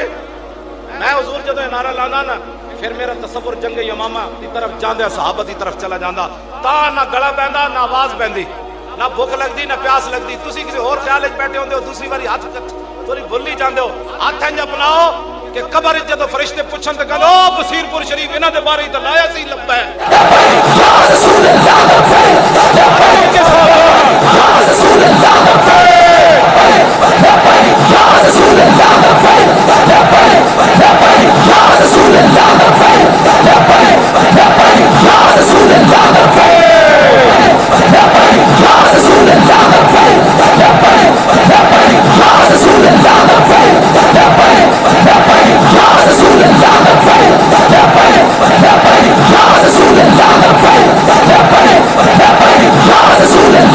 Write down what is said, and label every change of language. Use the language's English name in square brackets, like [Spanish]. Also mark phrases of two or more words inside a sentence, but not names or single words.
[Punjabi] میں حضور جدو یہ نعرہ لانا نا پھر میرا تصور جنگ یمامہ کی طرف جاندے، صحابہ کی طرف چلا جاندہ، تا نہ گلا بہندا نہ آواز بہندی، نہ بھوک لگدی نہ پیاس لگدی. تسی کسی اور خیال وچ بیٹھے ہوندے ہو، دوسری باری ہاتھ تھوڑی بھلی جاندے ہو، ہاتھ انج اپناؤ کہ قبر جدو فرشتے پوچھن تے کہو بصیر پور شریف انہاں دے بارے تے لایا سی لبا ہے. [Arabic] یا رسول اللہ لبیک یا رسول اللہ لبیک یا رسول اللہ لبیک یا رسول اللہ لبیک یا رسول اللہ لبیک یا رسول اللہ لبیک یا رسول اللہ لبیک یا رسول اللہ یا رسول اللہ یا رسول